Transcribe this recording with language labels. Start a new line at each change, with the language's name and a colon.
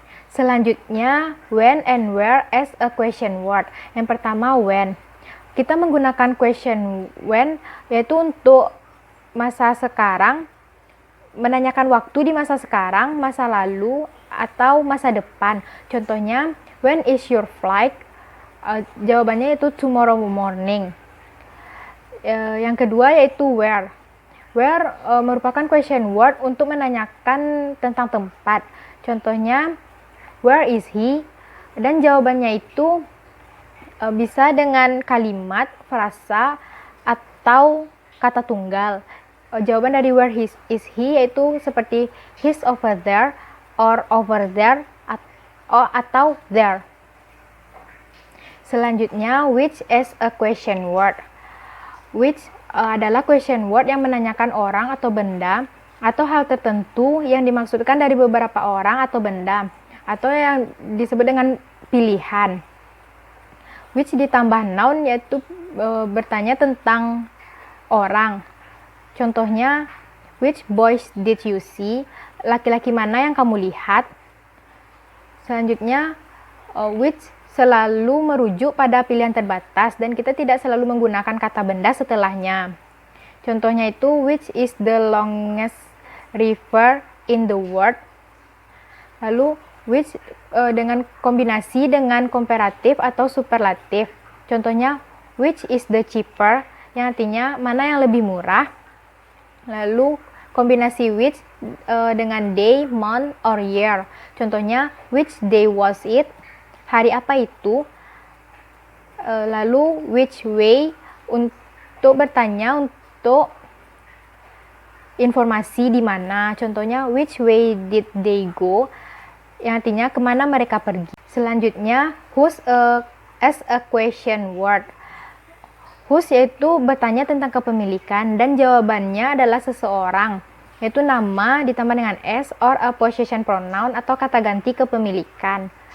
English: Selanjutnya, when and where as a question word.
Indonesian: Yang pertama, when. Kita menggunakan question when yaitu untuk masa sekarang, menanyakan waktu di masa sekarang, masa lalu, atau masa depan.
English: Contohnya, when is your flight?
Indonesian: Jawabannya itu tomorrow morning. Yang kedua yaitu where. Where merupakan question word untuk menanyakan tentang tempat.
English: Contohnya, where is he?
Indonesian: Dan jawabannya itu bisa dengan kalimat, frasa, atau kata tunggal.
English: Jawaban dari where is he yaitu seperti he's over there, or over there, atau there. Selanjutnya, which is a question word.
Indonesian: Which adalah question word yang menanyakan orang atau benda atau hal tertentu yang dimaksudkan dari beberapa orang atau benda, atau yang disebut dengan pilihan. Which ditambah noun yaitu bertanya tentang orang.
English: Contohnya, which boys did you see?
Indonesian: Laki-laki mana yang kamu lihat? Selanjutnya, which selalu merujuk pada pilihan terbatas dan kita tidak selalu menggunakan kata benda setelahnya.
English: Contohnya itu, which is the longest river in the world?
Indonesian: Lalu which dengan kombinasi dengan komparatif atau superlatif. Contohnya, which is the cheaper, yang artinya mana yang lebih murah.
English: Lalu kombinasi which dengan day, month, or year. Contohnya, which day was it?
Indonesian: Hari apa itu? Lalu which way untuk bertanya untuk informasi di mana. Contohnya, which way did they go? Yang artinya kemana mereka pergi.
English: Selanjutnya, whose as a question word.
Indonesian: Whose yaitu bertanya tentang kepemilikan dan jawabannya adalah seseorang, yaitu nama ditambah dengan s or a possession pronoun atau kata ganti kepemilikan.